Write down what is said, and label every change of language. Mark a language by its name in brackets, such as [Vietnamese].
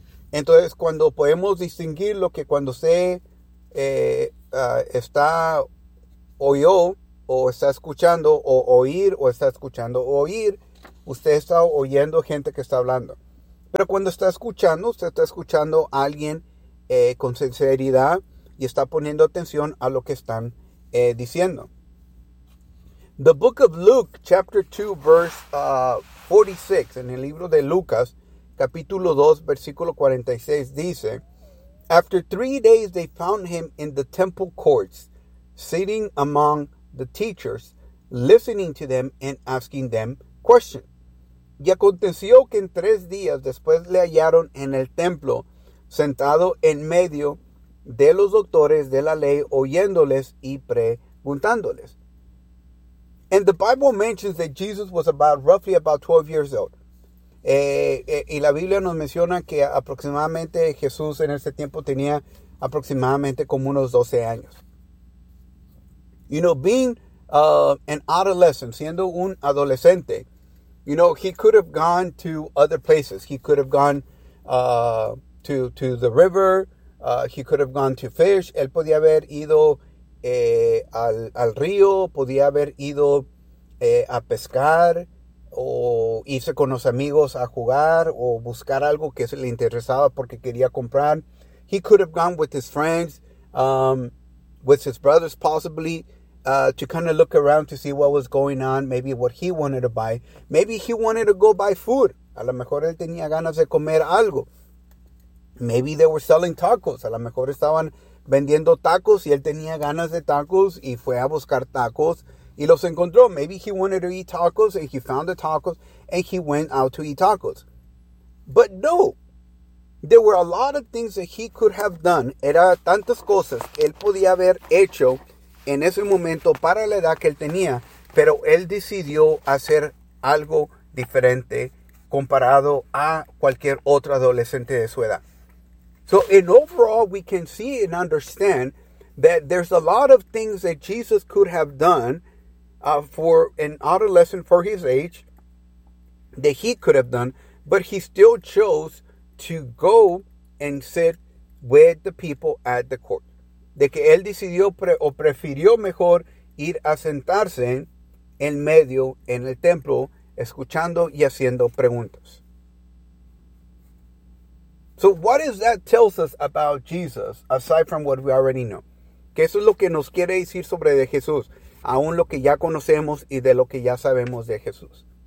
[Spanish] Entonces, cuando podemos distinguir lo que cuando se está oyó o está escuchando o oír o está escuchando o oír, usted está oyendo gente que está hablando. Pero cuando está escuchando, usted está escuchando a alguien con sinceridad y está poniendo atención a lo que están diciendo. [English] The book of Luke, chapter 2, verse 46, [Spanish] en el libro de Lucas, capítulo 2, versículo 46, dice, [English] after 3 days they found him in the temple courts, sitting among the teachers, listening to them and asking them questions. [Spanish] Y aconteció que en 3 días después le hallaron en el templo, sentado en medio de los doctores de la ley, oyéndoles y preguntándoles. [English] And the Bible mentions that Jesus was roughly about 12 years old. [Spanish] Y la Biblia nos menciona que aproximadamente Jesús en ese tiempo tenía aproximadamente como unos 12 años. [English] You know, being an adolescent, [Spanish] siendo un adolescente, [English] you know, he could have gone to other places. He could have gone to the river. He could have gone to fish. [Spanish] Él podía haber ido al río, podía haber ido a pescar o irse con los amigos a jugar o buscar algo que se le interesaba porque quería comprar. [English] He could have gone with his friends, with his brothers possibly, to kind of look around to see what was going on, maybe what he wanted to buy. Maybe he wanted to go buy food. [Spanish] A lo mejor él tenía ganas de comer algo. [English] Maybe they were selling tacos. [Spanish] A lo mejor estaban vendiendo tacos y él tenía ganas de tacos y fue a buscar tacos y los encontró. [English] Maybe he wanted to eat tacos and he found the tacos and he went out to eat tacos. But no, there were a lot of things that he could have done. [Spanish] Era tantas cosas él podía haber hecho en ese momento para la edad que él tenía, pero él decidió hacer algo diferente comparado a cualquier otro adolescente de su edad. [English] So in overall, we can see and understand that there's a lot of things that Jesus could have done for an adolescent for his age that he could have done, but he still chose to go and sit with the people at the court. [Spanish] De que él decidió o prefirió mejor ir a sentarse en medio, en el templo, escuchando y haciendo preguntas. [English] So what does that tell us about Jesus, aside from what we already know? [Spanish] Que eso es lo que nos quiere decir sobre de Jesús, aún lo que ya conocemos y de lo que ya sabemos de Jesús.